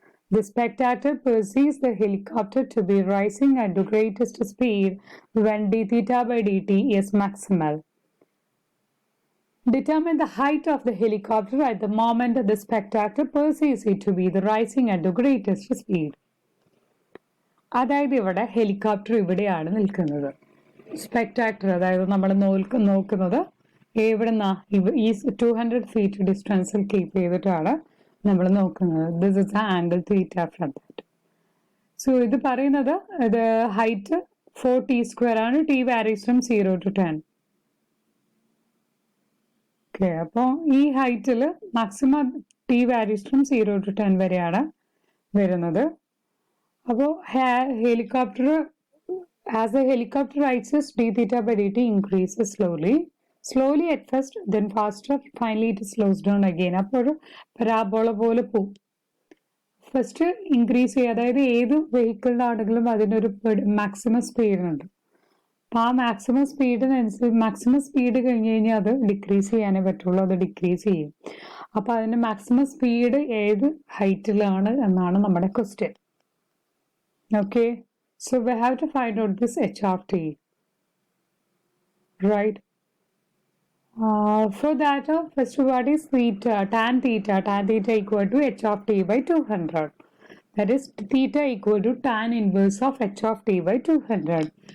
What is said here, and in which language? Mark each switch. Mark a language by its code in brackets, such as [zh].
[en] The spectator perceives the helicopter to be rising at the greatest speed when d theta by dt is maximal. Determine the height of the helicopter at the moment the spectator perceives it to be rising at the greatest speed. [ml] അതായത് ഇവിടെ helicopter ഇവിടെയാണ് നിൽക്കുന്നത്. സ്പെക്ടാക്ടർ അതായത് നമ്മൾ നോക്കുന്നത് എവിടുന്ന ഈ 200 feet ഡിസ്റ്റൻസിൽ keep ചെയ്തിട്ടാണ് നമ്മൾ നോക്കുന്നത്. [en] This is the angle theta from that. [ml] So ഇത് പറയുന്നത് ഇത് ഹൈറ്റ് 4t സ്ക്വയർ ആണ്. [en] T varies from 0 to 10. [ml] Okay, അപ്പോൾ ഈ ഹൈറ്റിൽ maximum T varies from 0 to 10 വരെയാണ് വരുന്നത്. അപ്പോൾ helicopter [en] as the helicopter rises, d theta by dt increases slowly at first, then faster, finally it slows down again. [ml] അപ്പോൾ ഒരു parabola പോലെ പോകും. ഫസ്റ്റ് ഇൻക്രീസ് ചെയ്യുക, അതായത് ഏത് വെഹിക്കിളിനാണെങ്കിലും അതിനൊരു മാക്സിമം സ്പീഡ് ഉണ്ട്. അപ്പോൾ ആ മാക്സിമം സ്പീഡിനനുസരിച്ച് മാക്സിമം സ്പീഡ് കഴിഞ്ഞ് കഴിഞ്ഞാൽ അത് ഡിക്രീസ് ചെയ്യാനേ പറ്റുള്ളൂ. അത് ഡിക്രീസ് ചെയ്യും. അപ്പോൾ അതിന്റെ മാക്സിമം സ്പീഡ് ഏത് ഹൈറ്റിലാണ് എന്നാണ് നമ്മുടെ question. [en] Okay, so we have to find out this h of t, right? For that, first what is theta? Tan theta equal to h of t by 200. That is theta equal to tan inverse of h of t by 200.